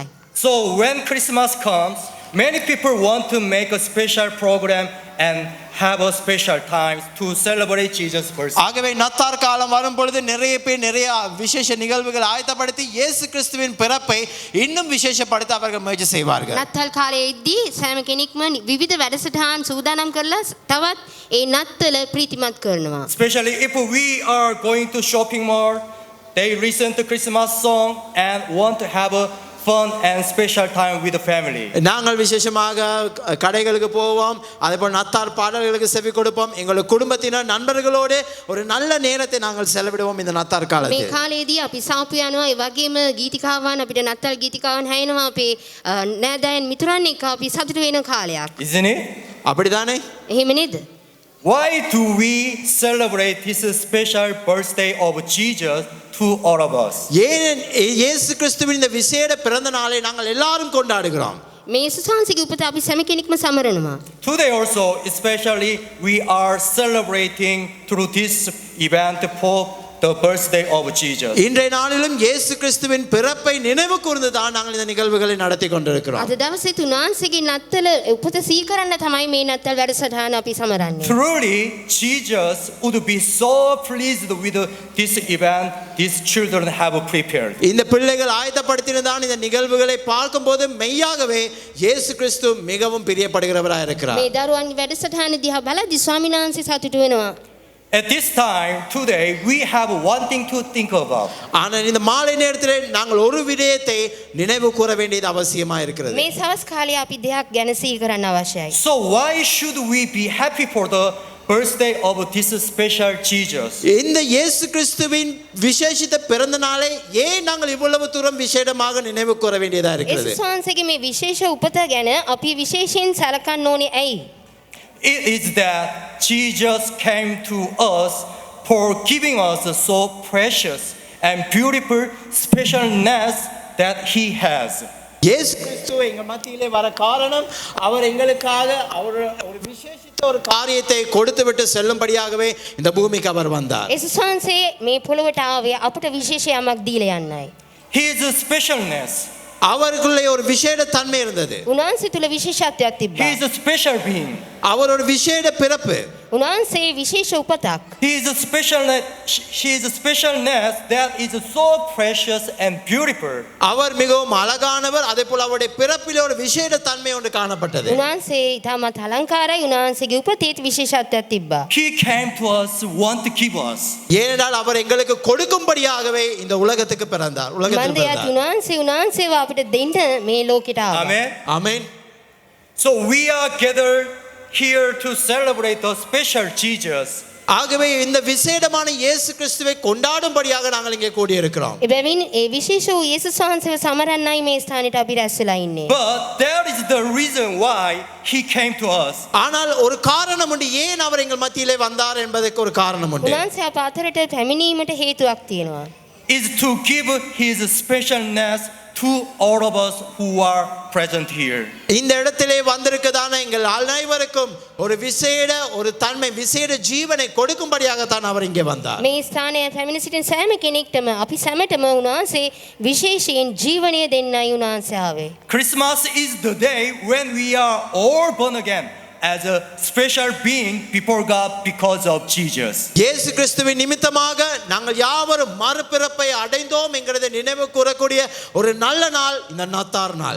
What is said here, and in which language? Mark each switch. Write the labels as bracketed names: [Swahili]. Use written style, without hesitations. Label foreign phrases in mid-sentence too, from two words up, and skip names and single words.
[English] So when Christmas comes, many people want to make a special program and have a special time to celebrate Jesus' birthday. [Tamil] ஆகவே நத்தார் காலம் வரும் பொழுது நிறைய பேர் நிறைய விசேஷ நிகழ்வுகள் ஆயத்தப்படுத்தி இயேசு கிறிஸ்துவின் பிறப்பை இன்னும் விசேஷப்படுத்த அவர்கள் முயற்சி செய்வார்கள். [Sinhala] නත්තල් කාලයේදී සෑම කෙනෙක්ම විවිධ වැඩසටහන් සූදානම් කරලා තවත් ඒ නත්තල ප්‍රීතිමත් කරනවා. [English] Especially if we are going to shopping mall, they listen to Christmas song and want to have a fun and special time with the family. [Tamil] நாங்கள் விசேஷமாக கடைகளுக்கு போவோம், அதேபோல் நத்தார் பாடல்களுக்கு செவி கொடுப்போம், எங்கள் குடும்பத்தினர் நண்பர்களோடு ஒரு நல்ல நேரத்தை நாங்கள் செலவிடுவோம் இந்த நத்தார் [Sinhala] මේ [Tamil] காலத்தில். [Sinhala] කාලේදී අපි සාපු යනවා ඒ වගේම ගීතිකාවන් අපිට නත්තල් ගීතිකාවන් හැයනවා අපේ නෑදෑයන් මිතුරන් එක්ක අපි සතුටු වෙන කාලයක්. [English] Isn't it? [Tamil] அப்படிதானே? [Sinhala] එහෙම නේද? [English] Why do we celebrate this special birthday of Jesus to all of us? [Tamil] ஏன் இயேசு கிறிஸ்துவின் இந்த விசேட பிறந்த நாளை நாங்கள் எல்லாரும் கொண்டாடுகிறோம்? [Sinhala] මේ යේසුස් වහන්සේගේ උපත අපි සෑම කෙනෙක්ම සමරනවා. [English] Today also, especially, we are celebrating through this event for the birthday of Jesus. [Tamil] இன்றைய நாளிலும் இயேசு கிறிஸ்துவின் பிறப்பை நினைவு கூர்ந்து தான் நாங்கள் இந்த நிகழ்வுகளை நடத்தி கொண்டிருக்கிறோம். [Sinhala] අද දවසේ උන්වහන්සේගේ නත්තල උපත සීකරන්න තමයි මේ නත්තල් වැඩසටහන අපි සමරන්නේ. [English] Truly, Jesus would be so pleased with this event these children have prepared. [Tamil] இந்த பிள்ளைகள் ஆயத்தப்படுத்தினதான இந்த நிகழ்வுகளை பார்க்கும்போது மெய்யாகவே இயேசு கிறிஸ்து மிகவும் பிரியப்படுகிறவராக இருக்கிறார். [Sinhala] මේ දරුවන් වැඩසටහන දිහා බලද්දී ස්වාමීන් වහන්සේ සතුටු වෙනවා. [English] At this time, today, we have one thing to think about. [Tamil] ஆனால் இந்த மாலை நேரத்தில் நாங்கள் ஒரு விடயத்தை நினைவு கூற வேண்டியது அவசியமாக இருக்கிறது. [Sinhala] මේ සවස් කාලේ අපි දෙයක් ගැන සීකරන්න අවශ්‍යයි. [English] So why should we be happy for the birthday of this special Jesus? [Tamil] இந்த இயேசு கிறிஸ்துவின் விசேஷித்த பிறந்த நாளை ஏன் நாங்கள் இவ்வளவு தூரம் விசேடமாக நினைவு கூற வேண்டியதா இருக்கிறது? [Sinhala] යේසුස් වහන්සේගේ මේ විශේෂ උපත ගැන අපි විශේෂයෙන් සලකන්න ඕනේ ඇයි? [English] It is that Jesus came to us for giving us so precious and beautiful specialness that He has. [Tamil] இயேசு கிறிஸ்துவ எங்கள் மத்தியிலே வர காரணம் அவர் எங்களுக்காக அவர் ஒரு விசேஷித்த ஒரு காரியத்தை கொடுத்துவிட்டு செல்லும்படியாகவே இந்த பூமிக்கு அவர் வந்தார். [Sinhala] යේසුස් වහන්සේ මේ පොළොවට ආවේ අපට විශේෂ යමක් දීලා යන්නයි. [English] His specialness. [Tamil] அவருக்குள்ளே ஒரு விசேட தன்மை இருந்தது. [Sinhala] උන්වහන්සේ තුල විශේෂත්වයක් තිබ්බා. [English] He is a special being. [Tamil] அவர் ஒரு விசேட பிறப்பு. [Sinhala] උන්වහන්සේ විශේෂ උපතක්. [English] He is a specialness. She is a specialness that is so precious and beautiful. [Tamil] அவர் மிகவும் அழகானவர். அதேபோல அவருடைய பிறப்பிலே ஒரு விசேட தன்மை ஒன்று காணப்பட்டது. [Sinhala] උන්වහන්සේ ඊටමත් අලංකාරයි. උන්වහන්සේගේ උපතේත් විශේෂත්වයක් තිබ්බා. [English] He came to us, want to give us. [Tamil] ஏனென்றால் அவர் எங்களுக்கு கொடுக்கும்படியாகவே இந்த உலகத்துக்கு பிறந்தார். உலகத்தில் [Sinhala] මන්දයාත් [Tamil] பிறந்தார். [Sinhala] උන්වහන්සේව අපිට දෙන්න මේ ලෝකෙට ආවා. [English] Amen. [Tamil] ஆமென். [English] So we are gathered here to celebrate the special Jesus. [Tamil] ஆகவே இந்த விசேடமான இயேசு கிறிஸ்துவை கொண்டாடும்படியாக நாங்கள் இங்கே கூடியிருக்கிறோம். [Sinhala] එබැවින් ඒ විශේෂ වූ යේසුස් වහන්සේව සමරන්නයි මේ ස්ථානෙට අපි රැස් වෙලා ඉන්නේ. [English] But that is the reason why He came to us. [Tamil] ஆனால் ஒரு காரணம் உண்டு ஏன் அவர் எங்கள் மத்தியிலே வந்தார் என்பதற்கு ஒரு காரணம் உண்டு. [Sinhala] උන්වහන්සේ අප අතරට පැමිණීමට හේතුවක් තියෙනවා. [English] Is to give His specialness to all of us who are present here. [Tamil] இந்த இடத்திலே வந்திருக்கதான எங்கள் அனைவருக்கும் ஒரு விசேட ஒரு தன்மை விசேட ஜீவனை கொடுக்கும்படியாக தான் அவர் இங்கே வந்தார். [Sinhala] මේ ස්ථානයේ පැමිණ සිටින සෑම කෙනෙක්ටම අපි සැමටම උන්වහන්සේ විශේෂයෙන් ජීවනය දෙන්නයි උන්වහන්සේ ආවේ. [English] Christmas is the day when we are all born again as a special being before God because of Jesus. [Tamil] இயேசு கிறிஸ்துவின் நிமித்தமாக நாங்கள் யாவரும் மறுபிறப்பை அடைந்தோம் என்கிறதை நினைவு கூறக்கூடிய ஒரு நல்ல நாள் இந்த நத்தார் நாள்.